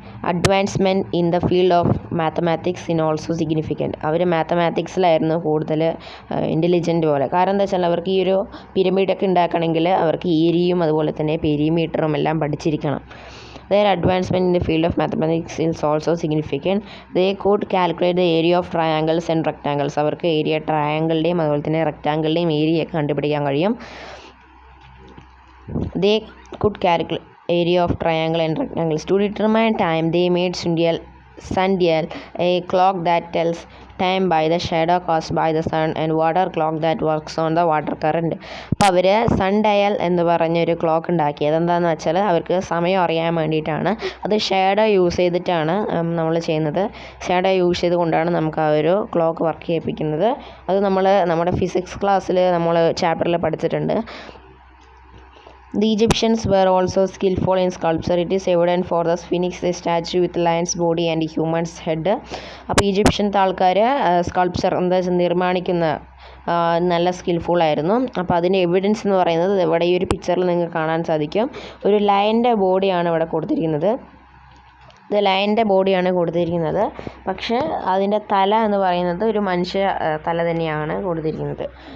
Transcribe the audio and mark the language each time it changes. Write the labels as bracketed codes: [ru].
[en] Advancement in the field of mathematics in also significant. [ml] അവർ മാത്തമാറ്റിക്സിലായിരുന്നു കൂടുതൽ intelligent പോലെ. കാരണം എന്താ വെച്ചാൽ അവർക്ക് ഈ ഒരു പിരമിഡൊക്കെ ഉണ്ടാക്കണമെങ്കിൽ അവർക്ക് ഏരിയയും അതുപോലെ തന്നെ പെരിമീറ്ററും എല്ലാം പഠിച്ചിരിക്കണം. [en] Their advancement in the field of mathematics is also significant. They could calculate the area of triangles and rectangles. [ml] അവർക്ക് ഏരിയ ട്രയാങ്കിളിൻ്റെയും അതുപോലെ തന്നെ റെക്റ്റാങ്കിളിൻ്റെയും ഏരിയ കണ്ടുപിടിക്കാൻ കഴിയും. [en] They could calculate area of triangle and rectangles. To determine time, they made sundial, a clock that tells time by the shadow cast by the sun, and water clock that works on the water current. [ml] അപ്പോൾ അവർ sundial എന്ന് പറഞ്ഞൊരു clock ഉണ്ടാക്കി. അതെന്താണെന്ന് വെച്ചാൽ അവർക്ക് സമയം അറിയാൻ വേണ്ടിയിട്ടാണ്. അത് ഷാഡോ യൂസ് ചെയ്തിട്ടാണ് നമ്മൾ ചെയ്യുന്നത്. ഷാഡോ യൂസ് ചെയ്തുകൊണ്ടാണ് നമുക്ക് ആ ഒരു ക്ലോക്ക് വർക്ക് ചെയ്യിപ്പിക്കുന്നത്. അത് നമ്മുടെ ഫിസിക്സ് ക്ലാസ്സിൽ നമ്മൾ ചാപ്റ്ററിൽ പഠിച്ചിട്ടുണ്ട്. [en] The Egyptians were also skillful in sculpture. It is evident for the Sphinx, a statue with lion's body and human's head. [ml] അപ്പോൾ ഈജിപ്ഷ്യൻത്തെ ആൾക്കാർ സ്കൾപ്ചർ എന്താ വെച്ചാൽ നിർമ്മാണിക്കുന്ന നല്ല സ്കിൽഫുൾ ആയിരുന്നു. അപ്പോൾ അതിൻ്റെ എവിഡൻസ് എന്ന് പറയുന്നത് ഇവിടെ ഈ ഒരു പിക്ചറിൽ നിങ്ങൾക്ക് കാണാൻ സാധിക്കും. ഒരു ലയൻ്റെ ബോഡിയാണ് ഇവിടെ കൊടുത്തിരിക്കുന്നത്. ഇത് ലയൻ്റെ ബോഡിയാണ് കൊടുത്തിരിക്കുന്നത്. പക്ഷേ അതിൻ്റെ തല എന്ന് പറയുന്നത് ഒരു മനുഷ്യ തല തന്നെയാണ് കൊടുത്തിരിക്കുന്നത്.